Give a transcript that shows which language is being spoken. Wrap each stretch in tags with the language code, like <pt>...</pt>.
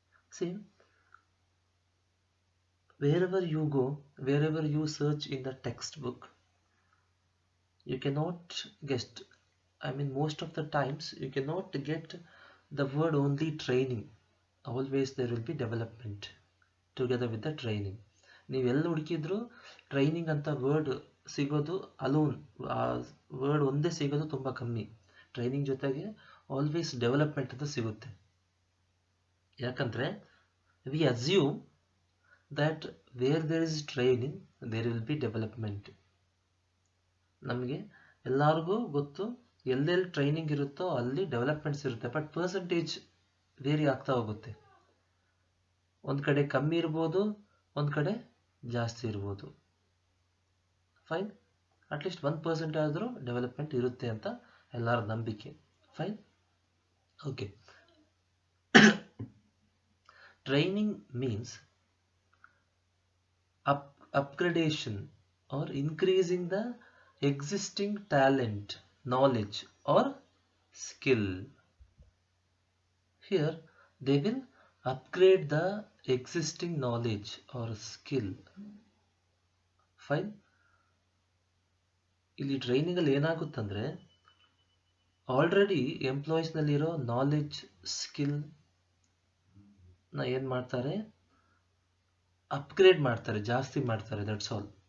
<en>See, wherever you go, wherever you search in the textbook, you cannot get, I mean, most of the times you cannot get the word only training. Always there will be development together with the training.</en> <kn>ನೀವೆಲ್ಲ ಹುಡುಕಿದ್ರು training ಅಂತ word ಸಿಗೋದು alone, ಆ word ಒಂದೇ ಸಿಗೋದು ತುಂಬ ಕಮ್ಮಿ. Training ಜೊತೆಗೆ always development ಅಂತ ಸಿಗುತ್ತೆ. ಯಾಕಂದರೆ</kn> <en>We assume that where there is training there will be development.</en> <kn>ನಮಗೆ ಎಲ್ಲರಿಗೂ ಗೊತ್ತು, ಎಲ್ಲೆಲ್ಲಿ ಟ್ರೈನಿಂಗ್ ಇರುತ್ತೋ ಅಲ್ಲಿ ಡೆವಲಪ್ಮೆಂಟ್ಸ್ ಇರುತ್ತೆ, ಬಟ್ ಪರ್ಸೆಂಟೇಜ್ ವೇರಿ ಆಗ್ತಾ ಹೋಗುತ್ತೆ. ಒಂದು ಕಡೆ ಕಮ್ಮಿ ಇರ್ಬೋದು, ಒಂದು ಕಡೆ ಜಾಸ್ತಿ ಇರ್ಬೋದು. ಫೈನ್, ಅಟ್ಲೀಸ್ಟ್ 1% ಆದರೂ ಡೆವಲಪ್ಮೆಂಟ್ ಇರುತ್ತೆ ಅಂತ ಎಲ್ಲರ ನಂಬಿಕೆ.</kn> <en>Fine, okay. Training means upgradation or increasing the existing talent, knowledge or skill. Here they will upgrade the existing knowledge or skill.</en> <kn>Fine, ಇಲ್ಲಿ ಟ್ರೈನಿಂಗ್ ಅಲ್ಲಿ ಏನಾಗುತ್ತಂದ್ರೆ ಆಲ್ರೆಡಿ ಎಂಪ್ಲಾಯೀಸ್ ನಲ್ಲಿರೋ ನಾಲೆಡ್ಜ್ ಸ್ಕಿಲ್ ನ ಏನ್ ಮಾಡ್ತಾರೆ, ಅಪ್ಗ್ರೇಡ್ ಮಾಡ್ತಾರೆ, ಜಾಸ್ತಿ ಮಾಡ್ತಾರೆ,</kn> <en>That's all.</en>